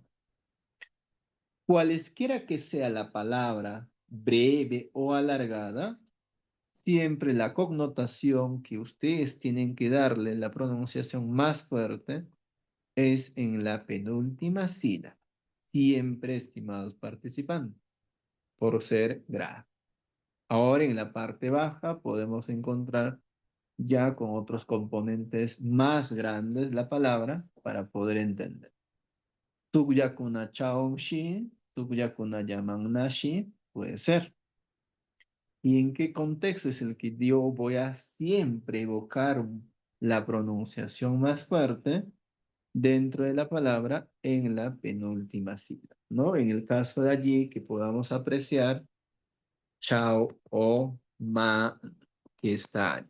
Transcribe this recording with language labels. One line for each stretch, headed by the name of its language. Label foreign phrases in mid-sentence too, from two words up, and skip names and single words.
Spanish: Cualesquiera que sea la palabra, breve o alargada, siempre la connotación que ustedes tienen que darle, la pronunciación más fuerte, es en la penúltima sílaba. Siempre, estimados participantes, por ser grave. Ahora en la parte baja podemos encontrar ya con otros componentes más grandes la palabra para poder entender.
Quechua: Tugyakuna chaomshi, tugyakuna yamannashi,
Spanish: puede ser. ¿Y en qué contexto es el que yo voy a siempre evocar la pronunciación más fuerte dentro de la palabra en la penúltima sílaba? ¿No? En el caso de allí que podamos apreciar chao o ma que está ahí.